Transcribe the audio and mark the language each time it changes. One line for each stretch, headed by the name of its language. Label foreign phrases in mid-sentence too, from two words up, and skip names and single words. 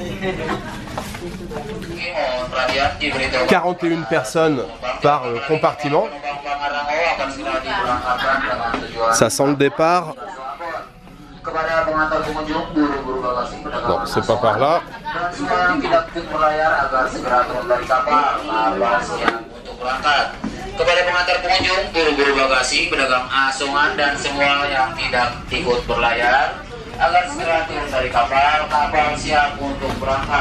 French: 41 personnes par compartiment. Ça sent le départ. Non, c'est pas par là.
Indonesian: Kepada pengantar pengunjung, buru-buru bagasi, pedagang asongan dan semua yang tidak ikut berlayar agar segera turun dari kapal. Kapal siap untuk berangkat.